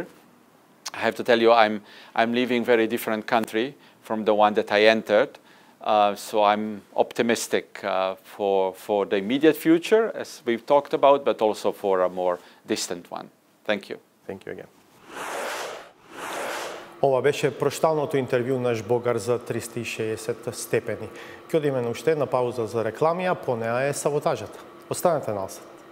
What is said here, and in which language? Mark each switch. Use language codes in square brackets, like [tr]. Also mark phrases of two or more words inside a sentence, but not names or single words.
[en] I have to tell you, I'm leaving a very different country from the one that I entered. So I'm optimistic for the immediate future, as we've talked about, but also for a more distant one. Thank you. Thank you again. [mk] Ова беше прошталното интервју на Жбогар за 360 степени. Ќе одиме уште на пауза за реклами, а по неа е саботажата. Останете насад.